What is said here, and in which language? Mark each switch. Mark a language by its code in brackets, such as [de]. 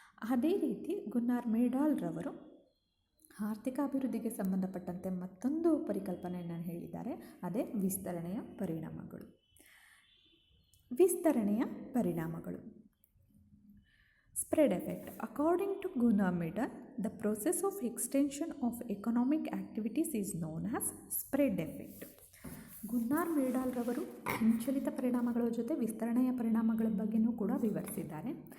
[kn] ಅದೇ ರೀತಿ ಗುನ್ನಾರ್ ಮೇಲ್ಡಾಲ್ರವರು ಆರ್ಥಿಕ ಅಭಿವೃದ್ಧಿಗೆ ಸಂಬಂಧಪಟ್ಟಂತೆ ಮತ್ತೊಂದು ಪರಿಕಲ್ಪನೆಯನ್ನು ಹೇಳಿದ್ದಾರೆ. ಅದೇ ವಿಸ್ತರಣೆಯ ಪರಿಣಾಮಗಳು. ವಿಸ್ತರಣೆಯ ಪರಿಣಾಮಗಳು, spread effect. [en] According to Gunnar Myrdal, the process of extension of economic activities is known as spread effect. [kn] ಗುನ್ನಾರ್ ಮೇಲ್ಡಾಲ್ರವರು ಹಿಂಚಲಿತ ಪರಿಣಾಮಗಳ ಜೊತೆ ವಿಸ್ತರಣೆಯ ಪರಿಣಾಮಗಳ ಬಗ್ಗೆಯೂ ಕೂಡ ವಿವರಿಸಿದ್ದಾರೆ.